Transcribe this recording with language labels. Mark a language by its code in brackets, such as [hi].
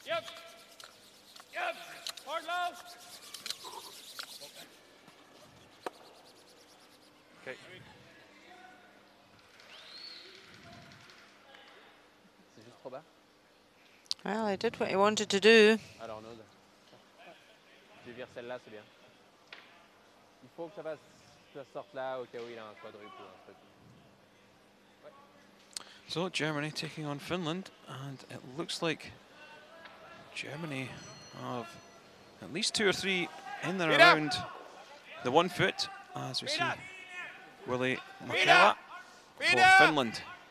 [en] Yep. Yep. Hard low. Okay. [fr] C'est juste trop bas? [en] Well, he did what he wanted to do. [fr] Alors, non. Je vire celle-là, c'est bien. Il faut que ça sorte là au cas où il a un quadruple ou un truc. [en] So Germany taking on Finland, and it looks like Germany have at least 2 or 3 in and around the 1 foot, as we see Willie Makela for Finland.